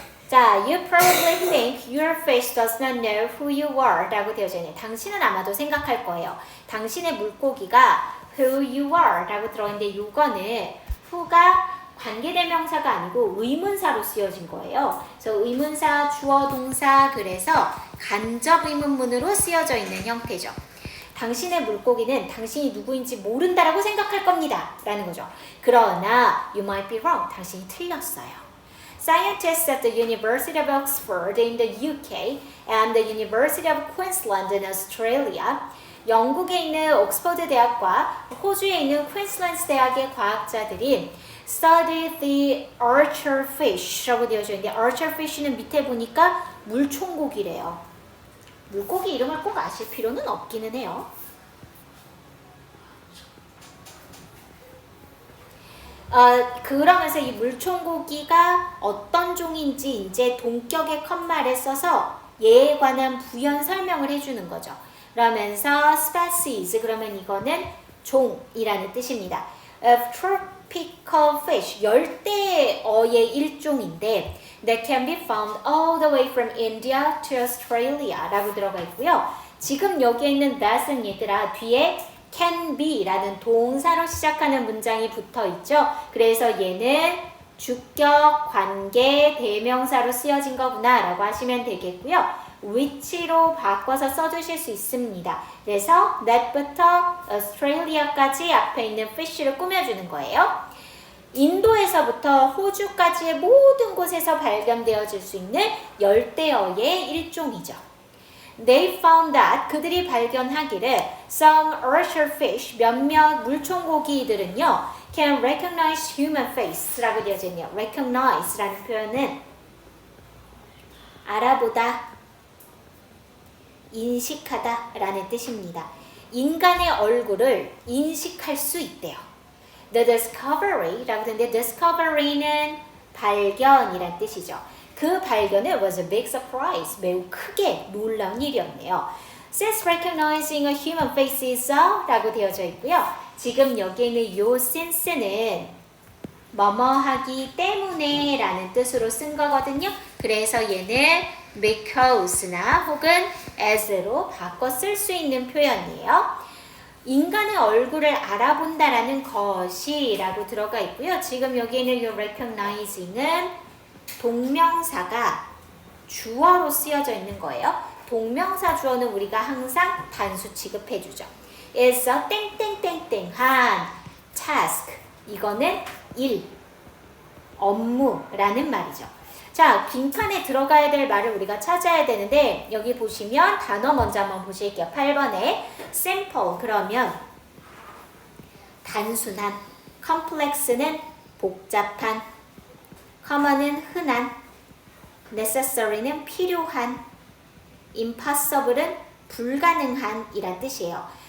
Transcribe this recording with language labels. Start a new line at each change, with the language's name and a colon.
English: 자, you probably think your face does not know who you are
Korean: 라고 되어져 있네요. 당신은 아마도 생각할 거예요. 당신의 물고기가
English: who you are
Korean: 라고 들어있는데 이거는 who가 관계대명사가 아니고 의문사로 쓰여진 거예요. 그래서 의문사, 주어, 동사 그래서 간접 의문문으로 쓰여져 있는 형태죠. 당신의 물고기는 당신이 누구인지 모른다라고 생각할 겁니다. 라는 거죠.
English: 그러나 you might be wrong.
Korean: 당신이 틀렸어요.
English: Scientists at the University of Oxford in the UK and the University of Queensland in Australia
Korean: 영국에 있는 옥스퍼드 대학과 호주에 있는 퀸슬랜드 대학의 과학자들이
English: studied the archerfish
Korean: 라고 되어져 있는데 archerfish는 밑에 보니까 물총고기래요. 물고기 이름을 꼭 아실 필요는 없기는 해요. 그러면서 이 물총고기가 어떤 종인지 이제 동격의 컴마를 써서 얘에 관한 부연 설명을 해주는 거죠. 그러면서 species 그러면 이거는 종이라는 뜻입니다.
English: tropical fish
Korean: 열대어의 일종인데
English: that can be found all the way from India to Australia
Korean: 라고 들어가 있고요. 지금 여기에 있는 that은 얘들아 뒤에 can be 라는 동사로 시작하는 문장이 붙어 있죠. 그래서 얘는 주격, 관계, 대명사로 쓰여진 거구나 라고 하시면 되겠고요. which로 바꿔서 써주실 수 있습니다. 그래서 that부터 Australia까지 앞에 있는 fish를 꾸며주는 거예요. 인도에서부터 호주까지의 모든 곳에서 발견되어질 수 있는 열대어의 일종이죠.
English: They found that
Korean: 그들이 발견하기를
English: some archerfish
Korean: 몇몇 물총고기들은요
English: can recognize human face
Korean: 라고 되어져 있네요. recognize라는 표현은 알아보다, 인식하다 라는 뜻입니다. 인간의 얼굴을 인식할 수 있대요.
English: The discovery
Korean: 라고 되는데 discovery는 발견이란 뜻이죠.
English: 그 발견은 was a big surprise.
Korean: 매우 크게 놀라운 일이었네요.
English: Since recognizing a human face is
Korean: 라고 되어져 있고요. 지금 여기에 있는 요 since는 뭐뭐 하기 때문에 라는 뜻으로 쓴 거거든요. 그래서 얘는 because나 혹은 as로 바꿔 쓸 수 있는 표현이에요. 인간의 얼굴을 알아본다라는 것이 라고 들어가 있고요. 지금 여기에는 이 recognizing은 동명사가 주어로 쓰여져 있는 거예요. 동명사 주어는 우리가 항상 단수 취급해주죠.
English: is a 땡땡땡땡한 task.
Korean: 이거는 일, 업무라는 말이죠. 자, 빈칸에 들어가야 될 말을 우리가 찾아야 되는데 여기 보시면 단어 먼저 한번 보실게요. 8번에 simple 그러면 단순한, complex는 복잡한, common은 흔한, necessary는 필요한, impossible은 불가능한 이란 뜻이에요.